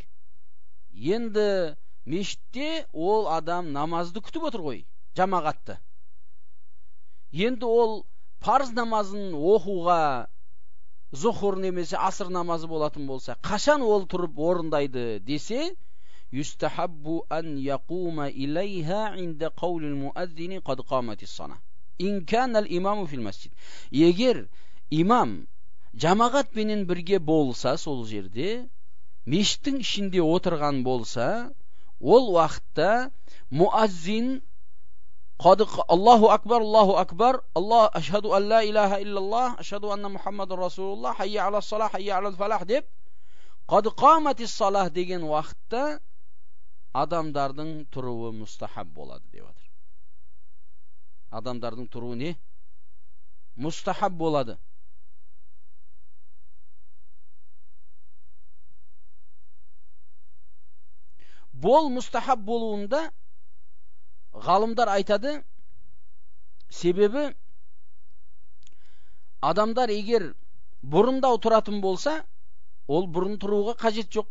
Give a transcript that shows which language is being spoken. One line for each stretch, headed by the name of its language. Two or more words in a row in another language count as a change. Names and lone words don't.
Kazakh: Енді мешітте ол адам намазды күтіп отыр ғой, жамағатты. Енді ол парыз намазын оқуға, зухур немесе аср намазы болатын болса, қашан ол тұрып орындайды десе,
Arabic: يستحب أن يقوم إليها عند قول المؤذن قد قامت الصلاة إن كان الإمام في المسجد.
Kazakh: Егер имам жамағатпенен бірге болса, сол жерде мешіттің ішінде отырған болса, ол уақытта муаззин
Arabic: الله أكبر، الله أشهد أن لا إله إلا الله، أشهد أن محمدا رسول الله، حي على الصلاة، حي على الفلاح
Kazakh: деп
Arabic: قد قامت الصلاة
Kazakh: деген уақытта адамдардың тұруы мұстахаб болады деп жатыр. Адамдардың тұруы не? mustahab болады. Бол mustahab болуында ғалымдар айтады, себебі адамдар егер бұрындау тұратын болса, ол бұрын тұруға қажет жоқ.